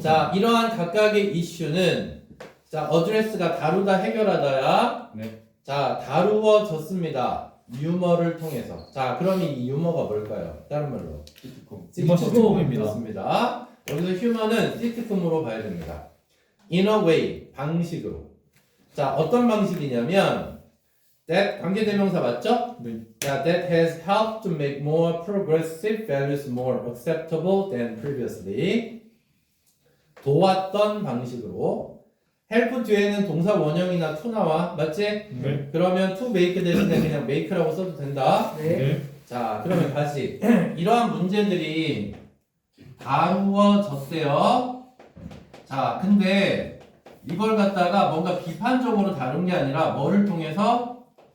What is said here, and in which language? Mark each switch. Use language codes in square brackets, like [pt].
[ko] 자, 이러한 각각의 이슈는 자, 어드레스가 다루다 해결하다야. 네. 자, 다루어졌습니다. 유머를 통해서. 자, 그럼 이 유머가 뭘까요? 다른 말로. 유머 시트콤입니다. 그렇습니다. 여기서 휴머는 시트콤으로 봐야 됩니다. [en] In a way, [ko] 방식으로. 자, 어떤 방식이냐면 that 관계대명사 맞죠? 네. [en] 자, that has helped to make more progressive values more acceptable than previously. [ko] 도왔던 방식으로. help 뒤에는 동사 원형이나 to 나와. 맞지? 네. 그러면 to make 대신에 그냥 make라고 써도 된다. 네. 자, 그러면 다시 이러한 문제들이 다루어졌대요. 자, 근데 이걸 갖다가 뭔가 비판적으로 다룬 게 아니라 뭐를 통해서?